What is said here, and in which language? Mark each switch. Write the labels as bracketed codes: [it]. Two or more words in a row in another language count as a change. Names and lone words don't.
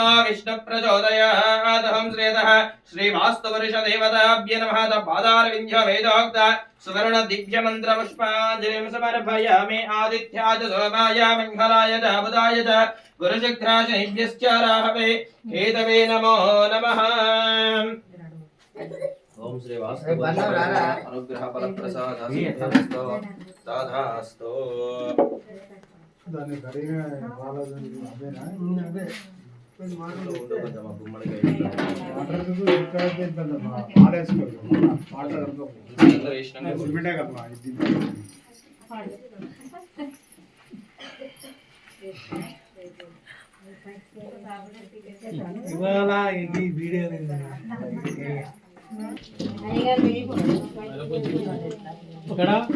[sa] विष्णुप्रचोदयात् अहं श्रीयतः श्रीवास्तुवर्षदेवताभ्य नमः तत्पादारविन्द्यो वेदोक्त सुवर्णदिव्यमन्त्रपुष्पाञ्जलिं समर्पयामि आदित्याय च सोमाय मङ्गलाय च बुधाय च गुरुशुक्राशनिभ्यश्च राहवे केतवे नमो नमः ओम श्री वास्तव अनुग्रह फल प्रसाद तथास्तु [te] దాన్ని సరిగా బాగాలేదు అదేనా సిమెంటే కదా ఇవాళ ఇది వీడియో ఇక్కడ